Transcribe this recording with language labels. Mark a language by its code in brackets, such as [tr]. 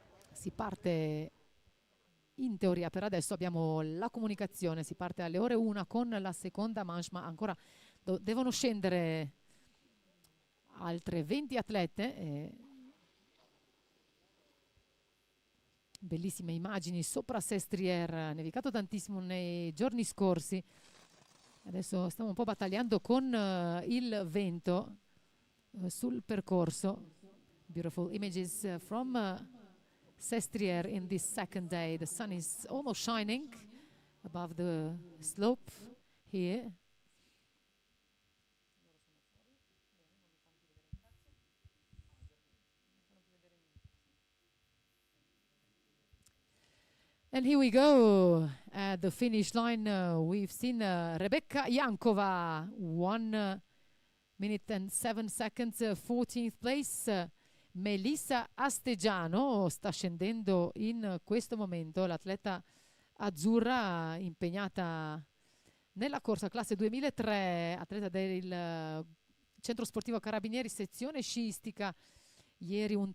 [it] Si parte in teoria, per adesso abbiamo la comunicazione, si parte alle ore 1 con la seconda manche, ma ancora devono scendere altre 20 atlete. Bellissime immagini sopra Sestriere, nevicato tantissimo nei giorni scorsi. Adesso stiamo un po' battagliando con il vento sul percorso. [en] Beautiful images from Sestriere in this second day. The sun is almost shining above the slope here. And here we go at the finish line. We've seen Rebecca Jankova, 1 minute and 7 seconds, 14th place. [it] Melissa Astegiano sta scendendo in questo momento, l'atleta azzurra impegnata nella corsa classe 2003, atleta del Centro Sportivo Carabinieri, sezione sciistica. Ieri un